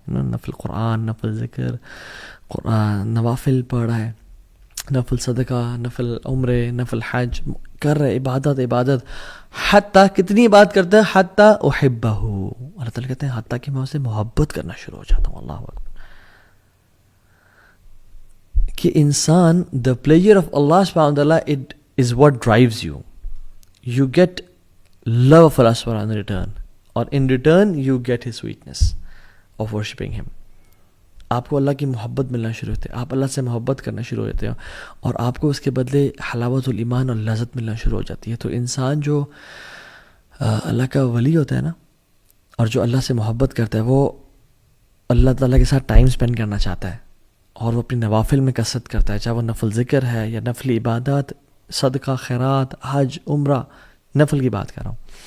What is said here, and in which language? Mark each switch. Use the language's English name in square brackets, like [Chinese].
[Urdu] نفل قرآن، نفل ذکر، قرآن، نوافل پڑھ رہا ہے، نفل صدقہ، نفل عمرے، نفل حج کر رہے، عبادت. حتیٰ کتنی بات کرتا ہے، حتیٰ احبہ. اللہ تعالیٰ کہتے ہیں حتیٰ کہ میں اسے محبت کرنا شروع ہو جاتا ہوں. اللہ اکبر. کہ انسان [English] the pleasure of Allah subhanahu wa ta'ala, it is what drives you. You get love of Allah subhanahu wa ta'ala in return, or in return you get his sweetness of worshipping him. [Urdu] آپ کو اللہ کی محبت ملنا شروع ہوتے ہیں، آپ اللہ سے محبت کرنا شروع ہوتے ہیں، اور آپ کو اس کے بدلے حلاوت الایمان اور لذت ملنا شروع ہو جاتی ہے. تو انسان جو اللہ کا ولی ہوتا ہے نا، اور جو اللہ سے محبت کرتا ہے، وہ اللہ تعالیٰ کے ساتھ ٹائم اسپینڈ کرنا چاہتا ہے، اور وہ اپنی نوافل میں کثرت کرتا ہے، چاہے وہ نفل ذکر ہے یا نفل عبادات، صدقہ، خیرات، حج، عمرہ، نفل کی بات کر رہا ہوں.